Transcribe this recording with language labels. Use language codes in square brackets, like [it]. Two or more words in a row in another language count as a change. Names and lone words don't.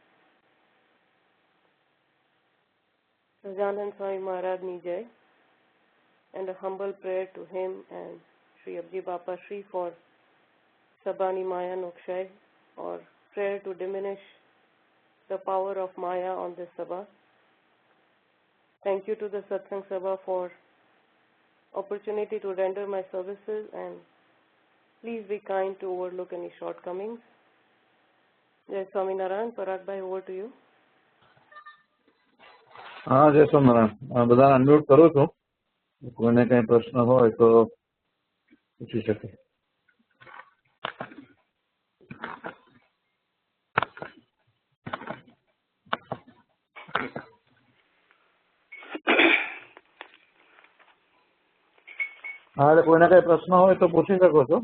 [gu] સજાનંદ સ્વામી મહારાજ ની જય, [en] and a humble prayer to him and Sri Abji Bapa Shri for Sabani Maya Nokshay, or prayer to diminish the power of Maya on this Sabha. Thank you to the Satsang Sabha for opportunity to render my services, and please be kind to overlook any shortcomings. [gu] જય સ્વામીનારાયણ. [en] Parag Bhai, over to you. [gu] હાં જય સ્વામીનારાયણ બધા અનમ્યુટ કરું છું કોઈને કઈ પ્રશ્ન હોય તો પૂછી શકે હા એટલે કોઈને કઈ પ્રશ્ન હોય તો પૂછી શકો છો